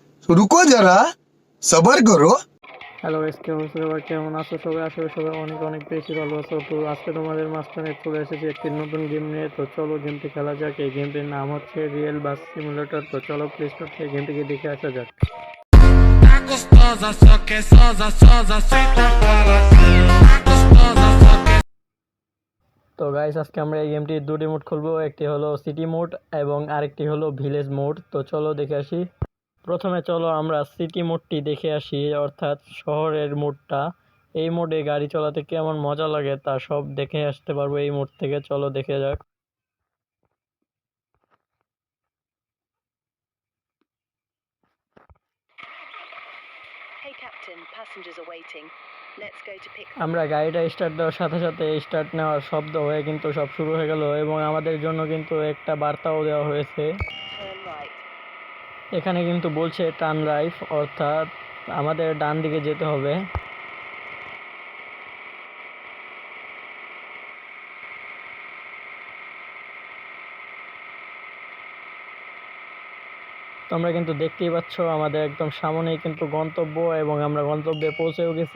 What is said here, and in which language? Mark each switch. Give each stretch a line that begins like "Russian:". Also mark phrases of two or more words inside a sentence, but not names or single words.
Hindi: रुको जरा सबर करो।
Bangla: হ্যালো গাইস, কি অবস্থা সবার? কেমন আছো সবাই? আশা করি সবাই অনেক অনেক বেশি ভালো আছো। তো আজকে তোমাদের মাঝখানে চলে এসেছি একটি নতুন গেম নিয়ে। তো চলো গেমটি খেলা যাক। এই গেমটির নাম হচ্ছে রিয়েল বাস সিমুলেটর। তো চলো প্লে স্টোর থেকে গেমটিকে দেখে আসা যাক।
Portuguese: Tá gostosa, só que é sosa, sosa, senta para cá. Gostosa, só que
Bangla: তো গাইস, আজকে আমরা এই গেমটির দুটি মোড খুলবো। একটি হলো
English: city mode
Bangla: এবং আরেকটি হলো
English: village mode.
Bangla: তো চলো দেখে আসি। প্রথমে চলো আমরা
English: city mode
Bangla: দেখে আসি, অর্থাৎ শহরের মোডটা। এই মোডে গাড়ি চালাতে কেমন মজা লাগে তা সব দেখে আসতে পারবো এই মোড থেকে। চলো দেখে যাক।
English: Hey Captain, passengers are waiting. Let's go to pick
Bangla: আমরা গাড়িটা স্টার্ট দেওয়ার সাথে সাথে স্টার্ট নেওয়ার শব্দ হয়ে কিন্তু সব শুরু হয়ে গেল এবং আমাদের জন্য কিন্তু একটা বার্তাও দেওয়া হয়েছে।
English: turn right.
Bangla: এখানে কিন্তু বলছে
English: turn right,
Bangla: অর্থাৎ আমাদের ডান দিকে যেতে হবে। তোমরা কিন্তু দেখতেই পাচ্ছ আমাদের একদম সামনেই কিন্তু গন্তব্য এবং আমরা গন্তব্যে পৌঁছেও গেছি।